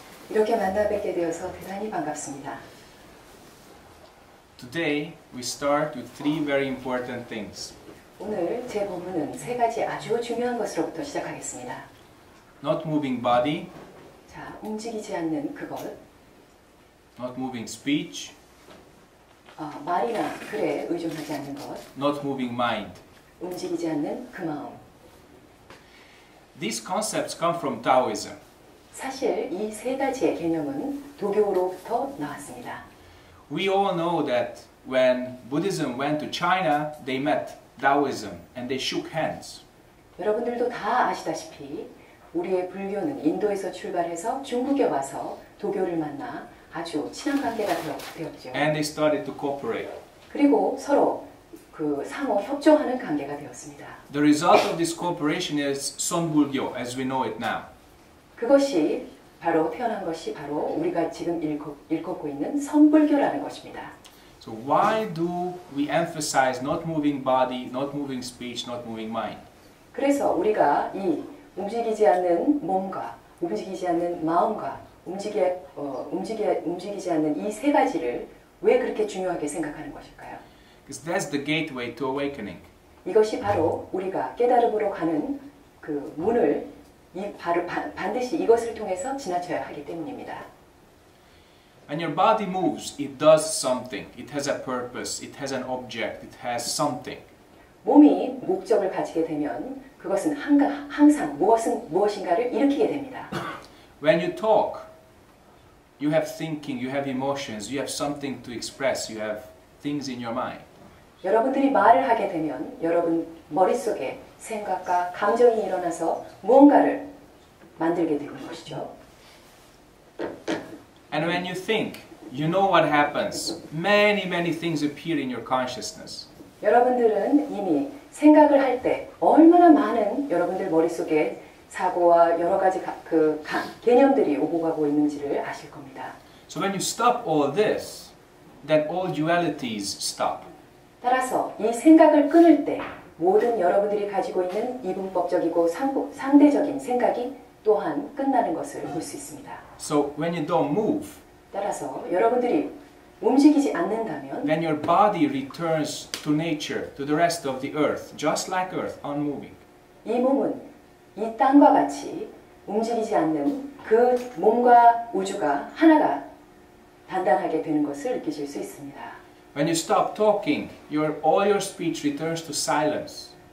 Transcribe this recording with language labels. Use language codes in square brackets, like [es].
[ko] 이렇게 만나 뵙게 되어서 대단히 반갑습니다. [en] Today we start with three very important things. [ko] 오늘 제 본문은 세 가지 아주 중요한 것으로부터 시작하겠습니다. [en] Not moving body, [ko] 자, 움직이지 않는 그것, [en] not moving speech, [ko] 말이나 글에 의존하지 않는 것, [en] not moving mind. [ko] 움직이지 않는 그 마음. [en] These concepts come from Taoism. [ko] 사실 이 세 가지의 개념은 도교로부터 나왔습니다. [en] We all know that when Buddhism went to China, they met Taoism and they shook hands. [ko] 여러분들도 다 아시다시피 우리의 불교는 인도에서 출발해서 중국에 와서 도교를 만나 아주 친한 관계가 되었죠. [en] And they started to cooperate. [ko] 그리고 서로 그 상호 협조하는 관계가 되었습니다. [en] The result of this cooperation is Sonbulgyo as we know it now. [ko] 그것이 바로 태어난 것이 바로 우리가 지금 일컫고 있는 선불교라는 것입니다. [en] So why do we emphasize not moving body, not moving speech, not moving mind? [ko] 그래서 우리가 이 움직이지 않는 몸과 움직이지 않는 마음과 움직이지 않는 이 세 가지를 왜 그렇게 중요하게 생각하는 것일까요? [en] Because that's the gateway to awakening. [ko] 이것이 바로 우리가 깨달음으로 가는 그 문을 반드시 이것을 통해서 지나쳐야 하기 때문입니다. [en] When your body moves, it does something. It has a purpose. It has an object. It has something. [ko] 몸이 목적을 가지게 되면 그것은 항상 무엇인가를 일으키게 됩니다. [en] When you talk, you have thinking, you have emotions, you have something to express, you have things in your mind. [ko] 여러분들이 말을 하게 되면 여러분 머릿속에 생각과 감정이 일어나서 무언가를 만들게 되는 것이죠. [en] And when you think, you know what happens. Many things appear in your consciousness. [ko] 여러분들은 이미 생각을 할 때 얼마나 많은 여러분들 머릿속에 사고와 여러 가지 개념들이 오고 가고 있는지를 아실 겁니다. [en] So when you stop all this, then all dualities stop. [ko] 따라서 이 생각을 끊을 때 모든 여러분들이 가지고 있는 이분법적이고 상대적인 생각이 또한 끝나는 것을 볼 수 있습니다. [en] So when you don't move, [ko] 따라서 여러분들이 움직이지 않는다면 [en] then your body returns to nature, to the rest of the earth, just like earth, unmoving. [ko] 이 몸은 이 땅과 같이 움직이지 않는 그 몸과 우주가 하나가 단단하게 되는 것을 느끼실 수 있습니다. [en] When you stop talking, all your speech returns to silence.